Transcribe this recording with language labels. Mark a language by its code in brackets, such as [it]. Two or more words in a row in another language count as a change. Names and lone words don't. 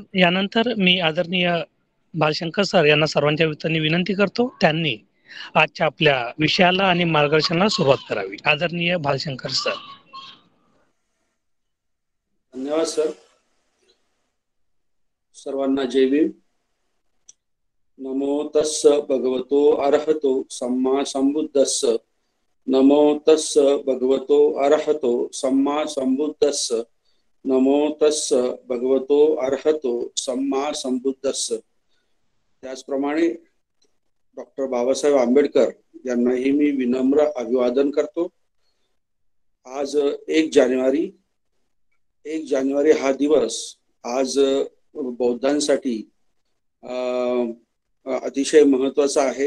[mr] यानंतर मी आदरणीय भालशंकर सर यांना सर्वांच्या वतीने विनंती करतो त्यांनी आजच्या आपल्या विषयाला आणि मार्गदर्शनाला सुरुवात करावी. आदरणीय भालशंकर सर. धन्यवाद सर. सर्वांना जय भीम. [pi] नमो तस्स भगवतो अरहतो सम्मा संबुद्धस्स. नमो तस्स भगवतो अरहतो सम्मा संबुद्धस्स. नमो तस्स भगवतो अरहतो सम्मा संबुद्धस्स. [mr] त्याचप्रमाणे डॉक्टर बाबासाहेब आंबेडकर यांनाही मी विनम्र अभिवादन करतो. आज 1 जानेवारी हा दिवस आज बौद्धांसाठी अतिशय महत्वाचा आहे.